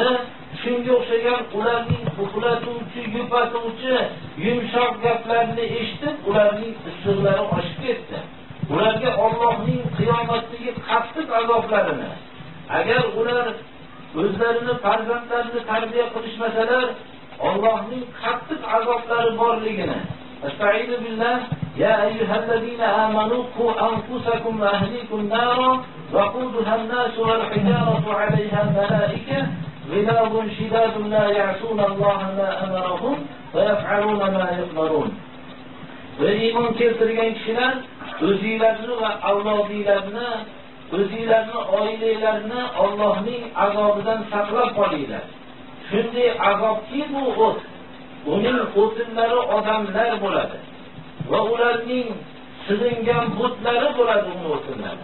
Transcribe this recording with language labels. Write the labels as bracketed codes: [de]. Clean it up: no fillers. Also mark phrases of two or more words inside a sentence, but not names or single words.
[uz] Shunga o'xshagan ularning uxlatuvchi, yupatuvchi, yumshoq gaplarini eshitib, ularning issiqlari oshib ketdi. Ularga Allohning qiyomatdagi qattiq azoblarini, agar ular o'zlarini farzandlarini tarbiya qilishmasalar, Allohning qattiq azoblari borligini. [ar] أستغفر الله يا أيها الذين آمنوا قوا أنفسكم وأهليكم نارا وقودها الناس والحجارة عليها الملائكة غلاظ شداد لا يعصون الله ما أمرهم ويفعلون ما يؤمرون. [uz] Ve iman keltirgan kishilar o'zinglarni va avlodinglarni, o'zinglarni oilalarini Allohning azobidan saqlab qolinglar. Shunday azobki bu o't, uning o'tinlari odamlar bo'ladi va ularning silingan butlari bo'ladi uning o'tinlari.